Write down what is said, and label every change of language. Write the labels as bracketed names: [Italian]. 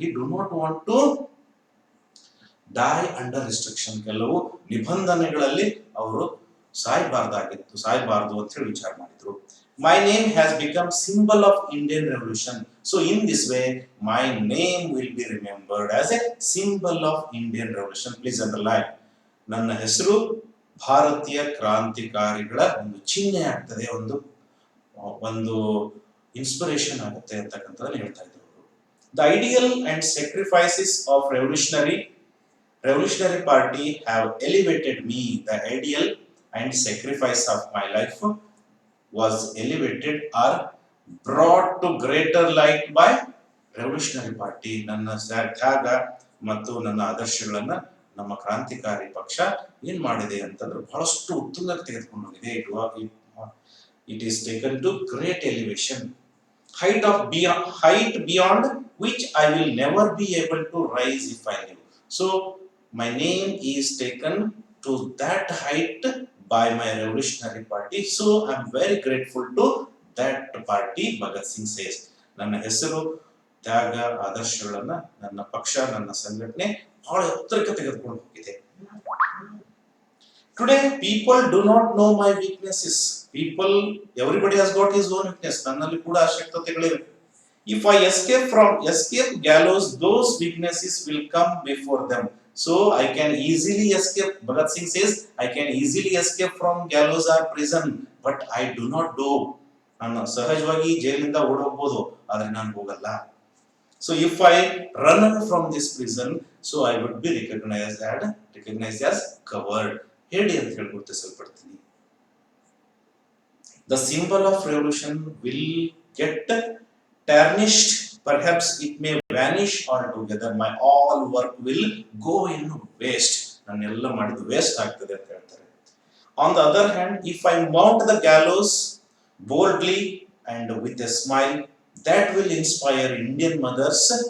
[English] He do not want to die under restriction. [Kannada] ಕೆಲವು ನಿಬಂಧನೆಗಳಲ್ಲಿ ಅವರು ಸಾಯಬಾರದು ಅಂತ ಹೇಳಿ ವಿಚಾರ ಮಾಡಿದ್ರು. [English] My name has become symbol of Indian revolution. So in this way my name will be remembered as a symbol of Indian revolution. Please underline. [Kannada] ನನ್ನ ಹೆಸರು ಭಾರತೀಯ ಕ್ರಾಂತಿಕಾರಿಗಳ ಒಂದು ಚಿಹ್ನೆ ಆಗ್ತದೆ, ಒಂದು ಇನ್ಸ್ಪಿರೇಷನ್ ಆಗುತ್ತೆ ಅಂತಕ್ಕಂಥದ್ದನ್ನು ಹೇಳ್ತಾ ಇದ್ರು. [English] The ideal and sacrifices of revolutionary party have elevated me. The ideal and sacrifice of my life was elevated or brought to greater light by revolutionary party. [Kannada] ನನ್ನ ತ್ಯಾಗ ಮತ್ತು ನನ್ನ ಆದರ್ಶಗಳನ್ನ ನಮ್ಮ ಕ್ರಾಂತಿಕಾರಿ ಪಕ್ಷ ಏನ್ ಮಾಡಿದೆ ಅಂತಂದ್ರೆ ಬಹಳಷ್ಟು ಉತ್ತುಂಗಕ್ಕೆ ತೆಗೆದುಕೊಂಡು ಹೋಗಿದೆ. [English] It is taken to great elevation, height beyond which I will never be able to rise if I live. So my name is taken to that height by my revolutionary party. So I am very grateful to that party, Bhagat Singh says. [Kannada] ನನ್ನ ಹೆಸರು, ತ್ಯಾಗ, ಆದರ್ಶಗಳನ್ನ ನನ್ನ ಪಕ್ಷ, ನನ್ನ ಸಂಘಟನೆ ಬಹಳ ಎತ್ತರಕ್ಕೆ ತೆಗೆದುಕೊಂಡು ಹೋಗಿದೆ. [English] Today people do not know my weaknesses. Everybody has got his own weakness. [Kannada] ನನ್ನಲ್ಲಿ ಕೂಡ ಅವಶ್ಯಕತೆಗಳಿವೆ. [English] If I escape gallows, those weaknesses will come before them. So I can easily escape. Bhagat Singh says, I can easily escape from gallows or prison, but I do not do. [Kannada] ನಾನು ಸಹಜವಾಗಿ ಜೈಲಿಂದ ಓಡೋಗಬಹುದು, ಆದರೆ ನಾನು ಹೋಗಲ್ಲ. [English] So if I run away from this prison, so I would be recognized as coward. [Kannada] ಹೇಳಿ ಅಂತ ಹೇಳಿ ಗುರುತಿಸಲ್ಪಡ್ತೀನಿ. [English] The symbol of revolution will get tarnished. Perhaps it may vanish altogether. My all work will go in waste. [Kannada] ನನ್ನೆಲ್ಲ ಮಾಡಿದ್ದು waste ಆಗ್ತದೆ ಅಂತ ಹೇಳ್ತಾರೆ. [English] On the other hand, if I mount the gallows boldly and with a smile, that will inspire Indian mothers.